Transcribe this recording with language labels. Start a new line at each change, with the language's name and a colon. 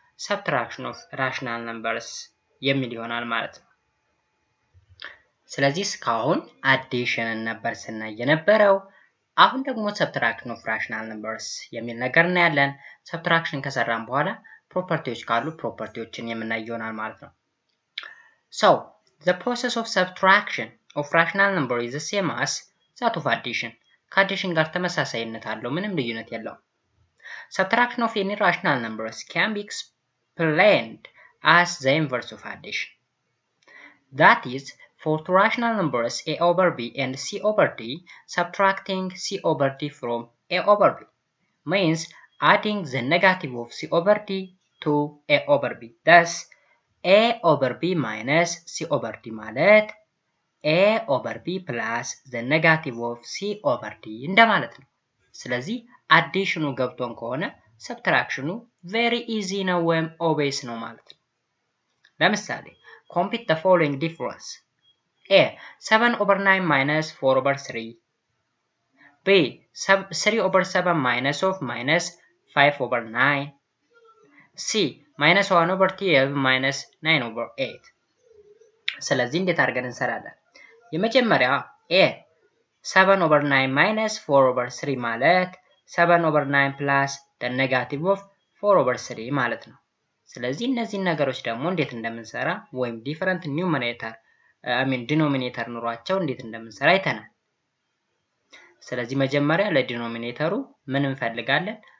Amharic: ሰብትራክሽን ኦፍ ራሽናል ነምበርስ የሚል ይሆናል ማለት ነው። ስለዚህ እስካሁን አዲሽንን ነበር ስናይ የነበረው። አሁን ደግሞ ሰብትራክሽን ኦፍ ራሽናል ነምበርስ የሚል ነገር እናያለን። ሰብትራክሽን ከሰራን በኋላ ፕሮፐርቲዎች ካሉ ፕሮፐርቲዎችን የምናይ ይሆናል ማለት ነው።
English: So, the process of subtraction of rational number is the same as that of addition.
Amharic: ከአዲሽን ጋር ተመሳሳይነት አለው፣ ምንም ልዩነት የለውም።
English: Subtraction of any rational numbers can be explained as the inverse of addition. That is, for two rational numbers a over b and c over d, subtracting c over d from a over b means adding the negative of c over d to a over b. Thus, a over b minus c over d
Amharic: ማለት
English: a over b plus the negative of c over d
Amharic: እንደማለት ነው። ስለዚህ አዲሽኑ ገብቶን ከሆነ ሰብትራክሽኑ
English: very easy
Amharic: ነው ወይም
English: obvious
Amharic: ነው ማለት ነው። ለምሳሌ
English: compute the following difference. a 7/9 minus 4/3 b 3/7 minus of minus 5/9 c minus 1/12 minus 9/8
Amharic: ስለዚህ እንዴት አድርገን እንሰራለን? የመጀመሪያ a 7/9 minus 4/3 ማለት
English: 7/9 plus the negative of 4/3
Amharic: ማለት ነው። ስለዚህ እነዚህን ነገሮች ደግሞ እንዴት እንደምንሰራ ወይም ዲፈረንት ኒውመሬተር ዲኖሚኔተር ኑሯቸው እንዴት እንደምንሰራ አይተናል። ስለዚህ መጀመሪያ ለዲኖሚኔተሩ ምን እንፈልጋለን?